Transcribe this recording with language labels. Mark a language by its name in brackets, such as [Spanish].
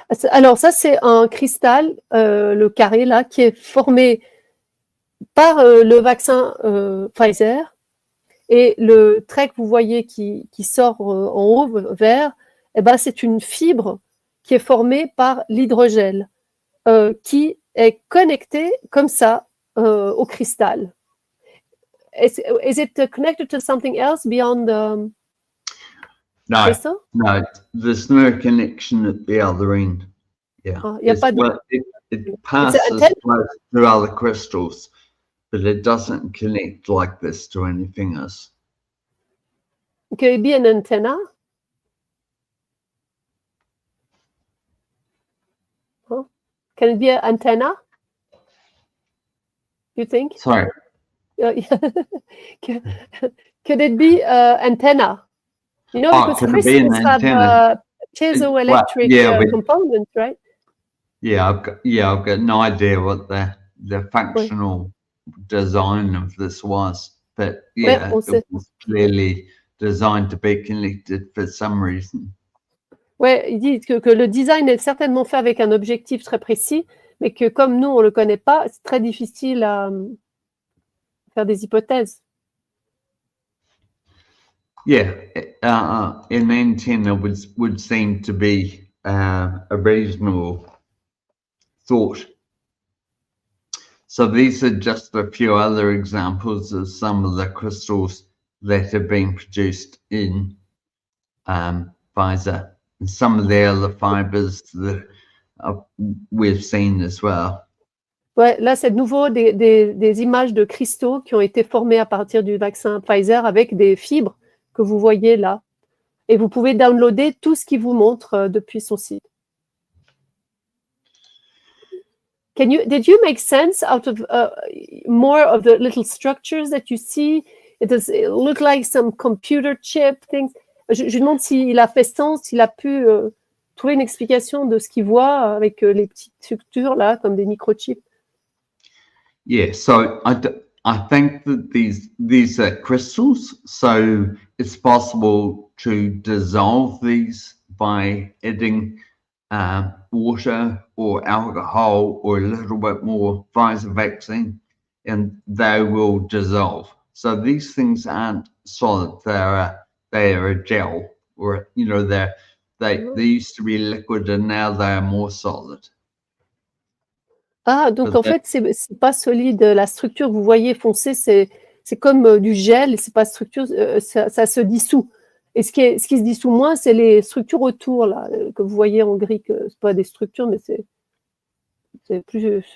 [French] Alors ça c'est un cristal, le carré là, qui est formé par le vaccin Pfizer, et le trait que vous voyez qui sort en haut vert, eh ben, c'est une fibre qui est formée par l'hydrogel, qui est connectée comme ça au cristal. [English] Is it connected to something else beyond the crystal? No, there's no connection at the other end. Yeah, it passes through other crystals, but it doesn't connect like this to anything else. Could it be an antenna? Huh? Can it be an antenna? You think? Sorry. Could it be antenna? You know, because crystals have piezoelectric components, right? Yeah, I've got no idea what the functional design of this was, but yeah, it was clearly designed to be connected for some reason. [French] Ouais, il dit que le design est certainement fait avec un objectif très précis, mais que comme nous on le connaît pas, c'est très difficile à faire des hypothèses. [English] Yeah, an antenna would seem to be a reasonable thought. So these are just a few other examples of some of the crystals that have been produced in Pfizer, and some of the other fibers that we've seen as well. [French] Ouais, là, c'est de nouveau des images de cristaux qui ont été formés à partir du vaccin Pfizer avec des fibres que vous voyez là. Et vous pouvez downloader tout ce qu'il vous montre depuis son site. [English] Did you make sense out of more of the little structures that you see? It look like some computer chip things. [French] Je demande s'il a fait sens, s'il a pu trouver une explication de ce qu'il voit avec les petites structures là, comme des microchips. [English] Yeah, so I think that these are crystals, so it's possible to dissolve these by adding water or alcohol or a little bit more Pfizer vaccine, and they will dissolve. So these things aren't solid; they are a gel, or you know, they used to be liquid and now they are more solid. [French] Ah, donc en fait, c'est pas solide. La structure, vous voyez foncée, c'est comme du gel, c'est pas structure, ça se dissout. Et ce qui se dissout moins, c'est les structures autour, là, que vous voyez en gris, que c'est pas des structures, mais c'est plus.